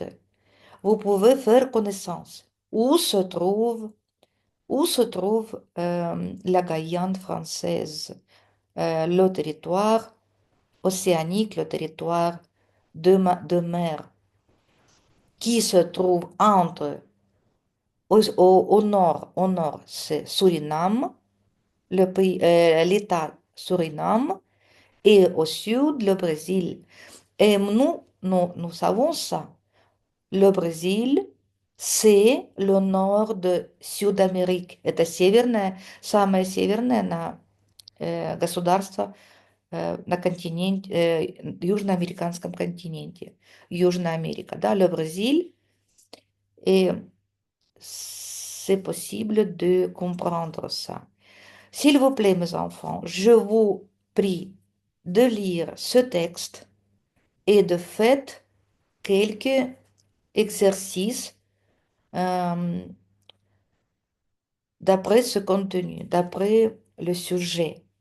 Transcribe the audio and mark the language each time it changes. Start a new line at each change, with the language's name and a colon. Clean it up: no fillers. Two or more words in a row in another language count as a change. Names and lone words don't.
French: Vous pouvez faire connaissance. Où se trouve la Guyane française, le territoire océanique, le territoire de mer, qui se trouve au nord, c'est Suriname, l'État Suriname, et au sud, le Brésil. Et nous savons ça. Le Brésil, c'est le nord de Sud-Америки.
Russian: Это самое северное государство на континенте, южноамериканском континенте. Южная Америка, да,
French: le Brésil. Et c'est possible de comprendre ça. S'il vous plaît, mes enfants, je vous prie de lire ce texte et de faire quelques exercices euh, d'après ce contenu, d'après le sujet.